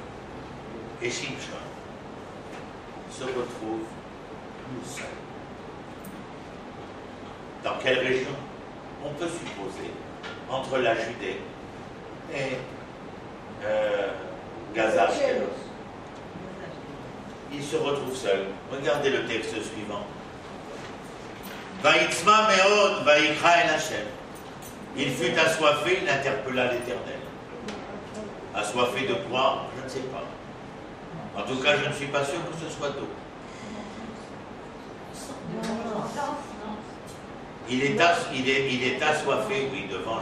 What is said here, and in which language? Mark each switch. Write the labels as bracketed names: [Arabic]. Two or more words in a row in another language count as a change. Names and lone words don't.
[French] Et Shimshon se retrouve tout seul. Dans quelle région? On peut supposer entre la Judée et Gaza. Il se retrouve seul. Regardez le texte suivant. [Hebrew] ויצמא מאד ויקרא אל השם. [French] Il fut assoiffé, il interpella l'Éternel. Assoiffé de quoi? Je ne sais pas. En tout cas, je ne suis pas sûr que ce soit d'eau. Il est assoiffé, oui, de vengeance.